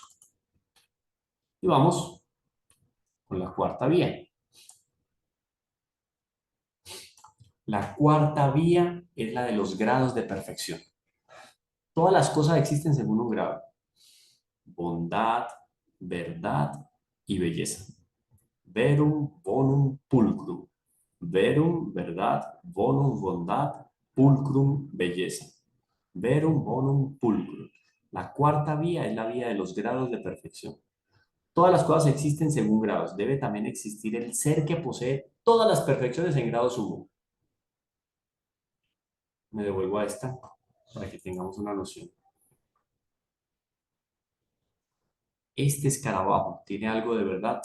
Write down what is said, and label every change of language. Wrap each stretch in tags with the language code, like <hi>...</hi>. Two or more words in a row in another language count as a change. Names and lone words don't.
<es>Y vamos con la cuarta vía. La cuarta vía es la de los grados de perfección. Todas las cosas existen según un grado. Bondad, verdad y belleza.</es> <la>Verum, bonum, pulcrum.</la> <es>Verum, verdad, bonum, bondad, pulcrum, belleza.</es> <la>Verum, bonum, pulcrum.</la> <es>La cuarta vía es la vía de los grados de perfección. Todas las cosas existen según grados. Debe también existir el ser que posee todas las perfecciones en grado sumo. Me devuelvo a esta para que tengamos una noción. ¿Este escarabajo tiene algo de verdad?</es>